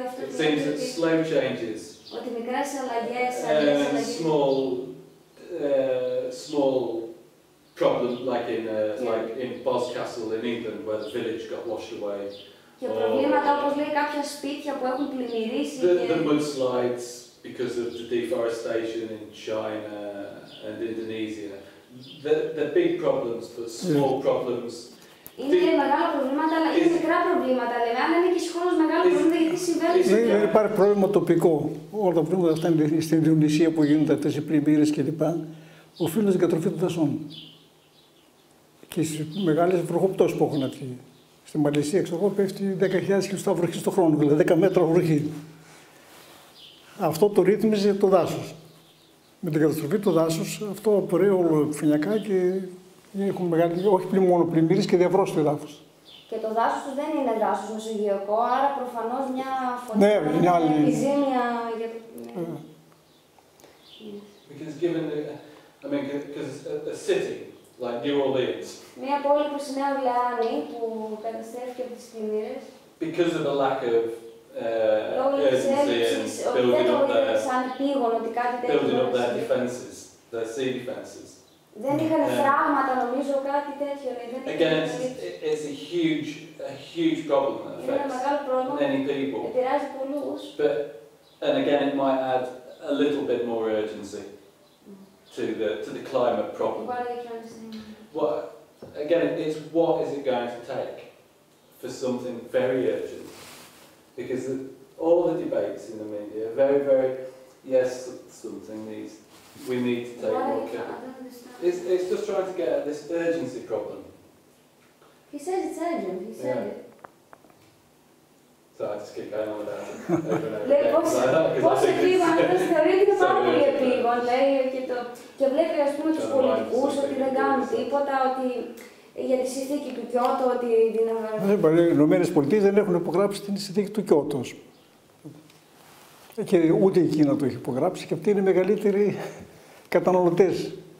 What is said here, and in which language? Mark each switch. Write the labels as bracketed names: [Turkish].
[English] It seems that slow changes. [Greek] Ότι μικρές αλλαγές, [English] small problem like in Boscastle in England where the village got washed away. [Greek] Και προβλήματα όπως λέει κάποια σπίτια που έχουν πλημμυρίσει. [English] The mudslides because of the deforestation in China and Indonesia. They're big problems, but small problems. [Greek] Είναι μεγάλα προβλήματα, αλλά είναι μικρά προβλήματα. Λέμε, αν είναι και συγχρόνως μεγάλα προβλήματα, γιατί συμβαίνουν. Δεν υπάρχει πρόβλημα τοπικό. Όλα τα προβλήματα αυτά στην Ινδονησία που γίνονται αυτές οι πλημμύρες κλπ. Οφείλουν στην κατροφή των δασών. Και στις μεγάλες βροχοπτώσεις που έχουν αυτή. Στη Μαλαισία, ξέρω εγώ, πέφτει 10.000 χιλιοστά βροχή το χρόνο, δηλαδή 10 μέτρα βροχή. Αυτό το ρύθμιζε το δάσος. Με την καταστροφή του δάσους, αυτό απορρέει όλο επιφανειακά και έχουν μεγάλη, όχι μόνο πλημμύρες και διαβρώσεις του εδάφους. Και το δάσος του δεν είναι δάσος μεσογειακό, άρα προφανώς μια φωτιά είναι άλλη επιζήμια για το. [English] Because given because a city like New Orleans. [Greek] Μια πόλη όπως η Νέα Ορλεάνη που καταστρέφηκε από τις πλημμύρες. [English] Because of the lack of urgency and building up their defences, their sea defences. [Greek] Δεν είχαν φράγματα, νομίζω, κάτι τέτοιο. [English] Again, it's a huge problem that affects many people. [Greek] Επηρεάζει πολλούς. [English] And again, it might add a little bit more urgency to the climate problem. What are you trying to say? Well, again, it's what is it going to take for something very urgent? Because all the debates in the media are very, very, yes, something needs, we need to take more care. It's just trying to get at this urgency problem. He says it's urgent, he said it. So I just keep going on with that over and over. [Greek] Πώς επίγον, αυτός θεωρεί ότι είναι πάρα πολύ επίγον, λέει, και βλέπει, ας πούμε, τους πολιτικούς ότι δεν κάνουν τίποτα, ότι για τη συνθήκη του Κιώτο, ότι οι Ηνωμένες Πολιτείες δεν έχουν υπογράψει την συνθήκη του Κιώτο. Και ούτε η Κίνα το έχει υπογράψει και αυτοί είναι οι μεγαλύτεροι καταναλωτές.